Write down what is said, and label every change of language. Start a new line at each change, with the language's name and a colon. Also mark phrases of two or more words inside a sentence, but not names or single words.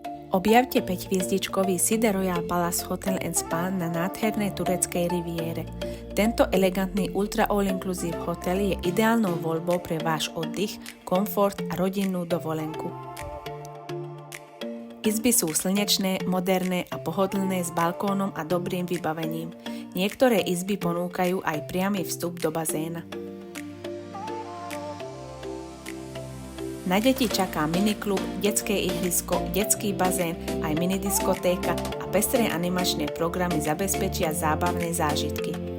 Slovak: Objavte 5-hviezdičkový Side Royal Palace Hotel & Spa na nádhernej tureckej riviére. Tento elegantný ultra all-inclusive hotel je ideálnou voľbou pre váš oddych, komfort a rodinnú dovolenku. Izby sú slnečné, moderné a pohodlné s balkónom a dobrým vybavením. Niektoré izby ponúkajú aj priamy vstup do bazéna. Na deti čaká miniklub, detské ihrisko, detský bazén, aj minidiskotéka a pestré animačné programy zabezpečia zábavné zážitky.